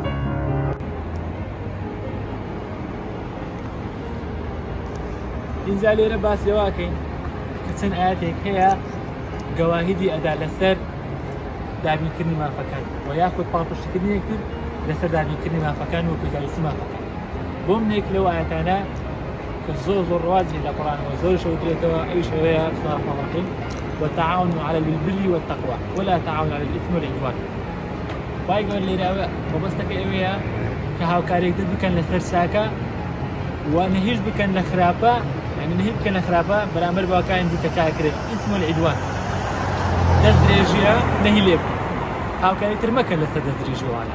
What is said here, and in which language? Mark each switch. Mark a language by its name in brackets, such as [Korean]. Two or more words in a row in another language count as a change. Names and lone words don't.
[Central Kurdish] اینجا لێرە باسی لەواکەین کە چەند ئاەتێک هەیە گەواهیدی ئەدا لەسەر دابینکردنی مافەکان و یاخود پاڵپشتکردنێک تر لەسەر دابینکردنی مافەکان و پێداویستی مافەکان. بۆ منێک لەو ئاەتانە کە زۆر ڕواجی لە قورئانەوە زۆر شەوترێتەوە ئەویش ئەوەیە [Arabic] بسم الله الرحمن الرحیم وتعاونوا على البر والتقوى ولا تعاونوا على الإثم والعدوان. [Central Kurdish] خی گەورە لێرە مەبەستەکە ئەوەیە کە هاوکاریەکتر بکەن لەسەر چاکە و نەهیش بکەن لە خراپە، یعنی نەهی بکەن لە خراپە بەرامبەر بەوەکانی دیکە چاکرێت. [Arabic] ئیثم والعدوان [Central Kurdish] دەست درێژیە نەهی لێ بکەن، هاوکاریتر مەکەن لەسەر دەست درێژیوانە.